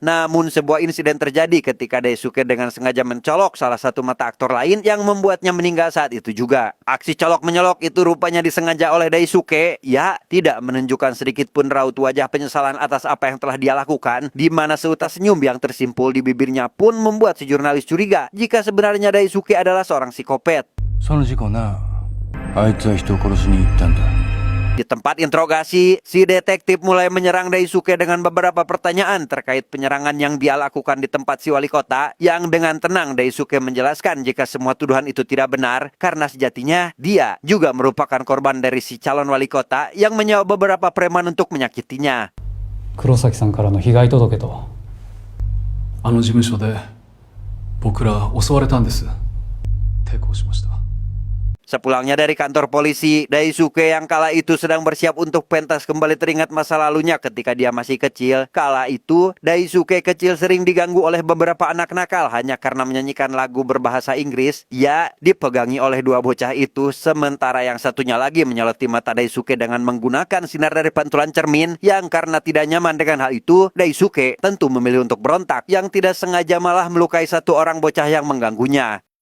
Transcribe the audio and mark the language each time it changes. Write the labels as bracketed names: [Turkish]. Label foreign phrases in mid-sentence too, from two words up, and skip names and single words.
[Indonesian] Namun sebuah insiden terjadi ketika Daisuke dengan sengaja mencolok salah satu mata aktor lain yang membuatnya meninggal saat itu juga. Aksi colok menyolok itu rupanya disengaja oleh Daisuke. Ia tidak menunjukkan sedikit pun raut wajah penyesalan atas apa yang telah dia lakukan, di mana seutas senyum yang tersimpul di bibirnya pun membuat si jurnalis curiga jika sebenarnya Daisuke adalah seorang psikopat. [Japanese] その事故な、あいつは人を殺しに行ったんだ。 [Indonesian] Di tempat interogasi, si detektif mulai menyerang Daisuke dengan beberapa pertanyaan terkait penyerangan yang dia lakukan di tempat si wali kota, yang dengan tenang Daisuke menjelaskan jika semua tuduhan itu tidak benar, karena sejatinya dia juga merupakan korban dari si calon wali kota yang menyewa beberapa preman untuk menyakitinya. [Japanese] 黒崎さんからの被害届と。あの事務所で僕ら襲われたんです。抵抗しました。 [Indonesian] Sepulangnya dari kantor polisi, Daisuke yang kala itu sedang bersiap untuk pentas kembali teringat masa lalunya ketika dia masih kecil. Kala itu, Daisuke kecil sering diganggu oleh beberapa anak nakal hanya karena menyanyikan lagu berbahasa Inggris. Ia dipegangi oleh dua bocah itu, sementara yang satunya lagi menyeloti mata Daisuke dengan menggunakan sinar dari pantulan cermin, yang karena tidak nyaman dengan hal itu, Daisuke tentu memilih untuk berontak, yang tidak sengaja malah melukai satu orang bocah yang mengganggunya.